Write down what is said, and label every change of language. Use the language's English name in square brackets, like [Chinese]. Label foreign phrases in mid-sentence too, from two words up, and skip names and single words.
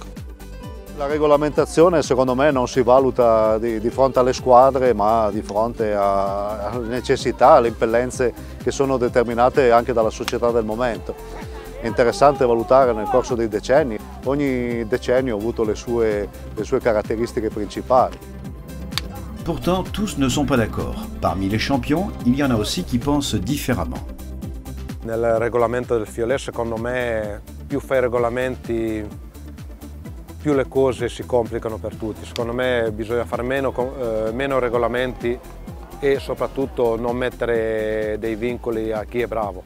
[Italian] La regolamentazione secondo me non si valuta di fronte alle squadre, ma di fronte alle necessità, alle impellenze che sono determinate anche dalla società del momento. È interessante valutare nel corso dei decenni, ogni decennio ha avuto le sue caratteristiche principali. [French] Pourtant, tous ne sont pas d'accord. Parmi les champions, il y en a aussi qui pensent différemment. [Italian] Nel regolamento del Fiolet, secondo me, più fai regolamenti, più le cose si complicano per tutti. Secondo me bisogna fare meno regolamenti e soprattutto non mettere dei vincoli a chi è bravo.